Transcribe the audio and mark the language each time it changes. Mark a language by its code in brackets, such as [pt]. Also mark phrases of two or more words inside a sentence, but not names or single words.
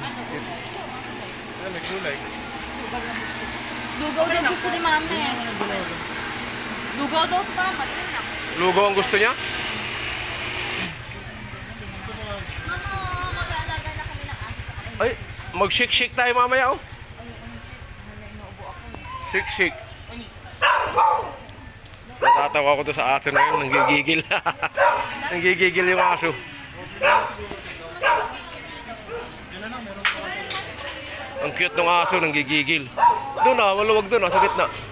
[tl] May gulay. Lugaw daw gusto ni mama eh. Lugaw daw sa mama. Lugaw ang gusto niya? Mama, mag-aalaga na kami ng aso sa kanila. Ay, mag-shake-shake tayo mamaya oh. Shake-shake. Natatawa ko to sa aso na yun, nanggigigil. Nanggigigil yung aso. Ang cute ng aso, nanggigigil. Doon ah, maluwag doon ah, sa gitna.